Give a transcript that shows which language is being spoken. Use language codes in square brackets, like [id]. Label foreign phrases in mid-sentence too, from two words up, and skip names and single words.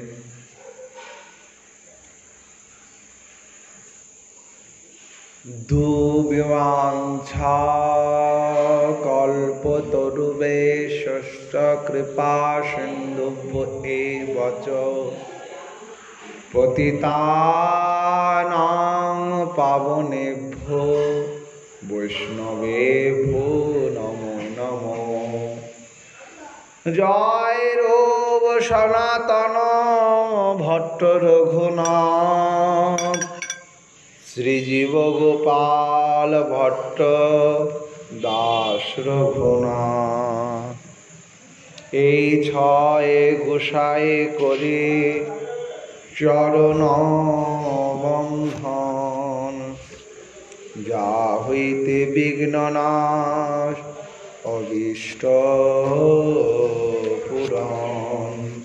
[sa] दुर्वाञ्छा कल्पतरुभ्यश्च कृपा सिन्धुभ्येव च पतितानां पावनेभ्यो वैष्णवेभ्यो नमो नमो। [bn] जय रूप सनातन भट्ट रघुनाथ श्रीजीव गोपाल भट्ट दास रघुनाथ। এই ছয় গোসাই করে চরণ বন্ধন যা হইতে বিঘ্ননাশ অভীষ্ট পুরাণ।